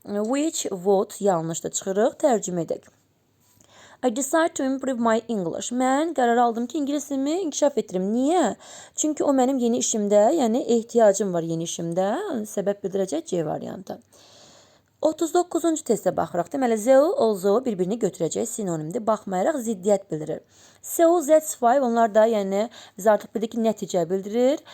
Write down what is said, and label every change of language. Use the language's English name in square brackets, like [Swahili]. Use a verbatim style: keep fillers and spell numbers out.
[English] Which, what [Azerbaijani] yanlışda çıxırıq, tərcümə edək. [English] I decide to improve my English. [Azerbaijani] Mən qərar aldım ki, ingilisimi inkişaf etdirim. Niyə? Çünki o mənim yeni işimdə, yəni ehtiyacım var yeni işimdə. Səbəb bildirəcək C variantı. otuz doqquzuncu testə baxıraq. Deməli, Zeo, Olzo bir-birini götürəcək sinonimdir. Baxmayaraq ziddiyyət bildirir. [English] So, that's why [Azerbaijani] onlar da, yəni biz artıq bildik ki, nəticə bildirir.